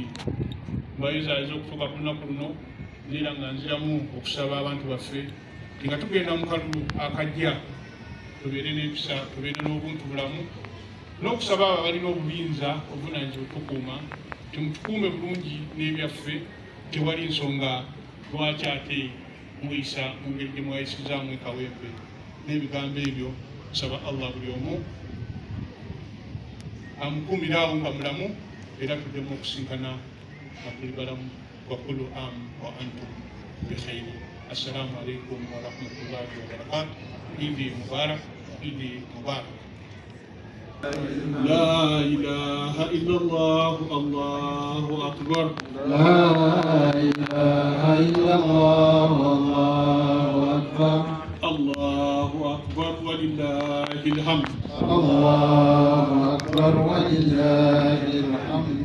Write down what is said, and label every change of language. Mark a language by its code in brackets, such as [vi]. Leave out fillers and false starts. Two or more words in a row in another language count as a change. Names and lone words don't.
[lg] Mbayozaayoza okutuuka ku lunaku luno era nga nziramu okusaba abantu baffe nti nga tugenda mu kalulu akajja tubeere n'empisa tubeere n'obuntu bulamu n'okusaba abo abalina obuyinza obuvunaanyizibwa okutukuuma timutukuume bulungi n'ebyaffe. Tewali nsonga lwaki ate muyisa mu ngeri gye mwayisizaamu e Kawempe. N'ebigambo ebyo nsaba Allah buli omu amukuumiraawo nga mulamu era tuddemu okusinkana Abdulbaram [ar] وكل عام وأنتم بخير. السلام عليكم ورحمة الله وبركاته. عيد مبارك، عيد مبارك. لا إله إلا الله، الله أكبر. لا إله إلا الله، الله أكبر. الله أكبر ولله الحمد. الله أكبر ولله الحمد.